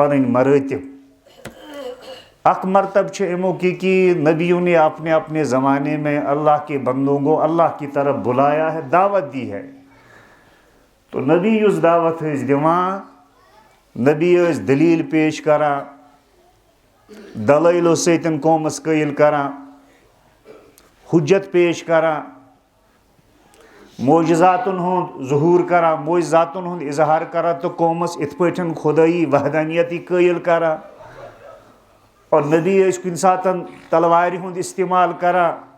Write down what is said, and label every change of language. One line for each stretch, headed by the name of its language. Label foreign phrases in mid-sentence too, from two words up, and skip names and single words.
Kashmiri: پنٕنۍ مراتب اک مرتب چھِ امیُک
Urdu: یہ کہ نبیوں نے اپنے اپنے زمانے میں اللہ کے بندوں کو اللہ کی طرف بلایا ہے دعوت دی ہے تو
Kashmiri: نبی یُس دعوت ٲسۍ دِوان نبی ٲسۍ دلیٖل پیش کران دلٲیلو سۭتۍ قومس قٲیل کران حجت پیش کران معجزاتن ہُنٛد ظہوٗر کران معجزاتن ہُنٛد اظہار کران تو قومس یِتھ پٲٹھۍ خدٲیی وحدانیتی قٲیل کران اور نبی ٲسۍ کُنہِ ساتہٕ تلوارِ ہُنٛد استعمال کران